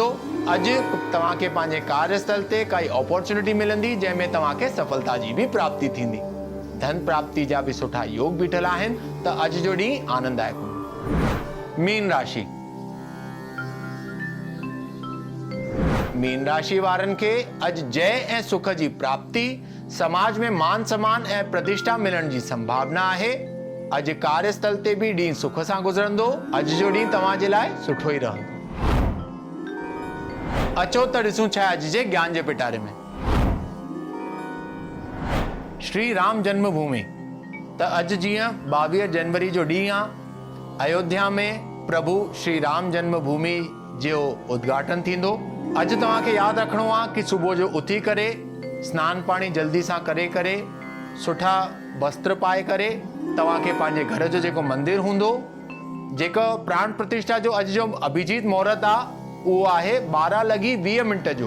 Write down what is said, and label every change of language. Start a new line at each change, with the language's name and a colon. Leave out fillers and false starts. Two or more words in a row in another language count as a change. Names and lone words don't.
Sindhi: अॼु तव्हांखे पंहिंजे कार्यस्थल ते काई अपॉर्चुनिटी मिलंदी जंहिंमें तव्हांखे सफलता जी भी प्राप्ति थींदी। धन प्राप्ति जा भी सुठा योग बीठल आहिनि त अॼु जो ॾींहुं आनंददायक हूंदो। मीन राशि। मीन राशि वारनि खे अॼु जय ऐं सुख जी प्राप्ति, समाज में मान सम्मान ऐं प्रतिष्ठा मिलण जी संभावना आहे। अॼु कार्यस्थल ते भी ॾींहुं सुख सां गुज़रंदो। अॼु जो ॾींहुं तव्हांजे लाइ सुठो ई रहंदो। अचो त ॾिसूं छा अॼु जे ज्ञान जे पिटारे में। श्री राम जन्मभूमि। त अॼु जीअं 22 जनवरी जो ॾींहुं आहे, अयोध्या में प्रभु श्री राम जन्मभूमि जो उद्घाटन थींदो। अॼु तव्हांखे यादि रखिणो आहे कि सुबुह जो उथी करे सनानु पाणी जल्दी सां करे सुठा वस्त्र पाए करे तव्हांखे पंहिंजे घर जो जेको मंदिर हूंदो, जेको प्राण प्रतिष्ठा जो अॼु जो अभिजीत मुहूर्त आहे उहो आहे 12:20 जो।